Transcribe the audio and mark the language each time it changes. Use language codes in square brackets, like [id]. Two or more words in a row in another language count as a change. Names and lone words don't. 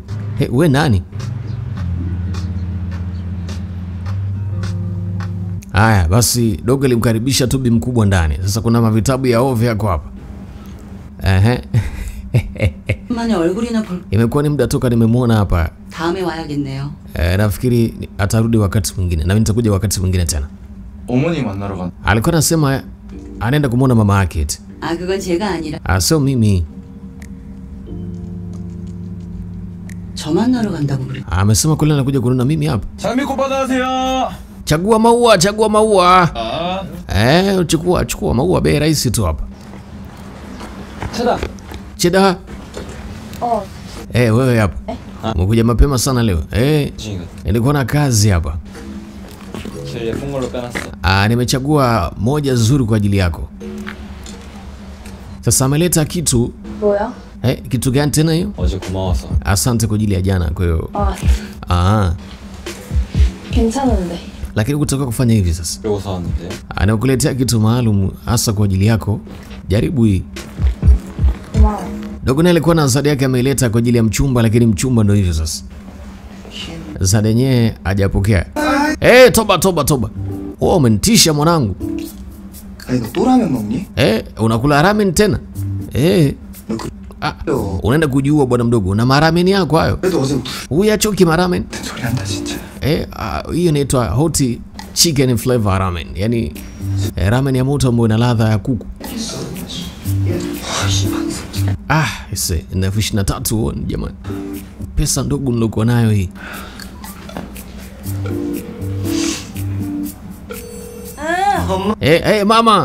[sw] We nani? Haya basi dogo alimkaribisha tu bi mkubwa ndani. Sasa kuna mavitabu ya ovyo yako hapa. Imekuwa ni muda toka nimemwona hapa. [ko] 다음에 와야겠네요. [sw] Nafikiri atarudi wakati mwingine na mimi nitakuja wakati mwingine tena. [ko] 어머니 만나러 간. [sw] Alikuwa anasema anaenda kumuona mama yake. [ko] 그건 제가 아니라. [sw] Sio mimi. [ko] 저 만나러 간다고 그래. [sw] Amesema kule anakuja kuona mimi hapa. [ko] 잘 믿고 받아세요. [sw] Chagua maua, chagua maua. Chukua maua, bei rahisi tu hapa. Cheda. Wewe hapa. Umekuja mapema sana leo. Nilikuwa na kazi hapa. Nimechagua moja zuri kwa ajili yako. Sasa ameleta kitu. [ko] 뭐야? [sw] Kitu gani tena hiyo? [ko] 어제 고마워서. [sw] Asante kwa ajili ya jana, kwa hiyo. [ko] 괜찮은데. [sw] Lakini kutaka kufanya hivi sasa. [ko] 그리고 사왔는데. [sw] Anakuletea kitu maalum hasa kwa ajili yako. Jaribu hii. [ko] 고마워. [sw] Dogo naye alikuwa na zawadi yake ameileta kwa ajili ya mchumba, lakini mchumba ndio hivyo sasa. Zawadi yenyewe hajapokea. Toba. Wewe umenitisha mwanangu. [ko] 너 또 라면 먹니? [sw] Unakula ramen tena? Unaenda kujiua bwana mdogo na maramen yako hayo. Huyu achoki maramen. [ko] 소리한다 진짜. [sw] Hiyo inaitwa [en] hot chicken flavor ramen. [sw] Yaani ramen ya moto ambayo ina ladha ya kuku. Na 23 jamani. Pesa ndogo nilokuwa nayo hii. Mama.